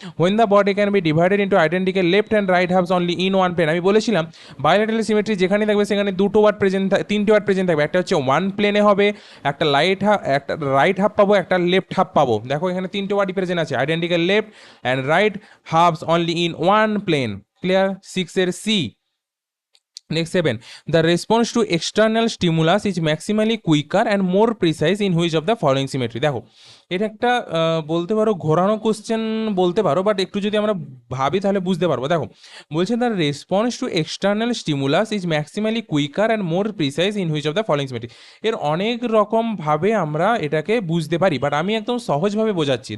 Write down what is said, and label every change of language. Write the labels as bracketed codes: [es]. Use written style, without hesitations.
[en] when the body can be divided into identical left and right halves only in one plane, [bn] আমি বলেছিলাম bilateral symmetry যেখানে থাকবে সেখানে দুটো ওয়ার্ড প্রেজেন্ট, তিনটে ওয়ার্ড প্রেজেন্ট থাকবে, একটা হচ্ছে ওয়ান প্লেনে হবে, একটা একটা রাইট হাফ পাবো, একটা লেফট হাফ পাবো। দেখো এখানে তিনটে ওয়ার্ডই প্রেজেন্ট আছে, [en] Identical left and right halves only in one plane. [bn] Clear? 6 এর C. [en] Next 7. The response to external stimulus is maximally quicker and more precise in which of the following symmetry? [bn] দেখো এটা একটা বলতে পারো ঘোরানো কোশ্চেন বলতে পারো, বাট একটু যদি আমরা ভাবি তাহলে বুঝতে পারবো। দেখো বলছে [en] The response to external stimulus is maximally quicker and more precise in which of the following symmetry. [bn] এর অনেক রকম ভাবে আমরা এটাকে বুঝতে পারি, বাট আমি একদম সহজভাবে বোঝাচ্ছি।